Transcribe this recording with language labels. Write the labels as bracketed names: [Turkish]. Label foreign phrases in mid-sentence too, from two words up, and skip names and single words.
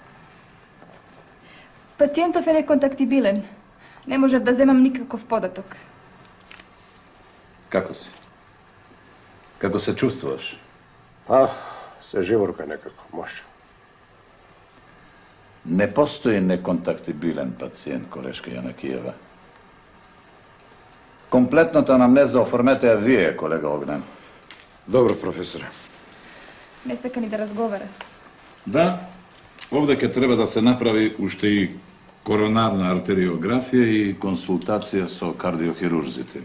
[Macedonian] Пациентов е неконтактибилен. Не можев да земам никаков податок. Како си? Како се чувствуваш? А, се живорка некако, може. Ne postoji nekontaktibilen pacijent, колешка Јанакиева. Комплетната анамнеза оформете ја вие, колега Огнен. Добро, професоре. Не сека ни да разговара. Да, овде ќе треба да се направи уште и коронарна артериографија и консултација со кардиохирурзите.